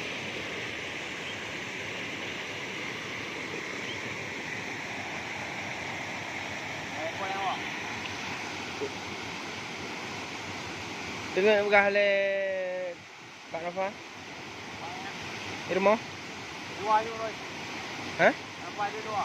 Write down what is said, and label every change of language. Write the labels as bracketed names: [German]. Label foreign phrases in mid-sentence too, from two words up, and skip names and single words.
[Malay] Tengok bekas le Pak Nova. Di rumah? Dua je rồi. Hả? Apa dia dua?